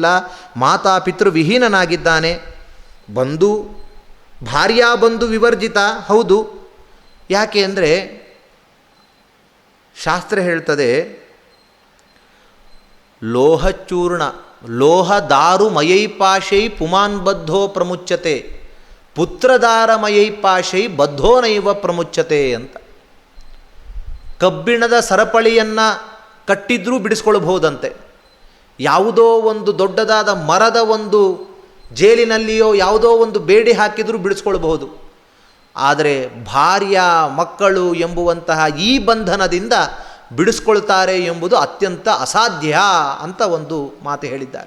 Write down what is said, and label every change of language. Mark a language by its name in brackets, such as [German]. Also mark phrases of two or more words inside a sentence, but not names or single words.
[Kannada] ಮಾತಾಪಿತೃವಿಹೀನನಾಗಿದ್ದಾನೆ. [Sanskrit] ಬಂಧು ಭಾರ್ಯಾ ಬಂಧು ವಿವರ್ಜಿತ, [Kannada] ಹೌದು. ಯಾಕೆ ಅಂದರೆ ಶಾಸ್ತ್ರ ಹೇಳ್ತದೆ, [Sanskrit] ಲೋಹಚೂರ್ಣ ಲೋಹ ದಾರು ಮಯೈಪಾಶೈ ಪುಮಾನ್ ಬದ್ಧೋ ಪ್ರಮುಚ್ಯತೆ ಪುತ್ರದಾರಮಯೈಪಾಶೈ ಬದ್ಧೋ ನೈವ ಪ್ರಮುಚ್ಯತೆ ಅಂತ. [Kannada] ಕಬ್ಬಿಣದ ಸರಪಳಿಯನ್ನು ಕಟ್ಟಿದ್ರೂ ಬಿಡಿಸ್ಕೊಳ್ಬಹುದಂತೆ, ಯಾವುದೋ ಒಂದು ದೊಡ್ಡದಾದ ಮರದ ಒಂದು ಜೇಲಿನಲ್ಲಿಯೋ ಯಾವುದೋ ಒಂದು ಬೇಡಿ ಹಾಕಿದರೂ ಬಿಡಿಸ್ಕೊಳ್ಬಹುದು. ಆದರೆ ಭಾರ್ಯ ಮಕ್ಕಳು ಎಂಬುವಂತಹ ಈ ಬಂಧನದಿಂದ ಬಿಡಿಸ್ಕೊಳ್ತಾರೆ ಎಂಬುದು ಅತ್ಯಂತ ಅಸಾಧ್ಯ ಅಂತ ಒಂದು ಮಾತು ಹೇಳಿದ್ದಾರೆ.